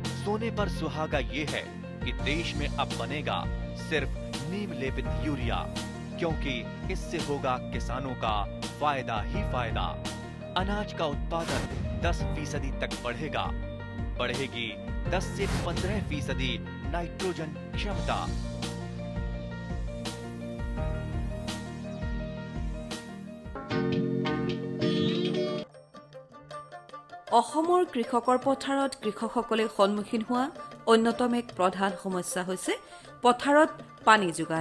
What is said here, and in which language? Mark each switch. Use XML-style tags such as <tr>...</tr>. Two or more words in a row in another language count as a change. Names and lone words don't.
<hi>सोने पर सुहागा ये है कि देश में अब बनेगा सिर्फ नीम लेपित यूरिया, क्योंकि इससे होगा किसानों का फायदा ही फायदा। अनाज का उत्पादन 10% तक बढ़ेगा। बढ़ेगी 10 से 15% नाइट्रोजन क्षमता।</hi> <as>অসমৰ কৃষকৰ পথাৰত কৃষকসকলে সন্মুখীন হোৱা অন্যতম এক প্ৰধান সমস্যা হৈছে পথাৰত পানী যোগান।</as>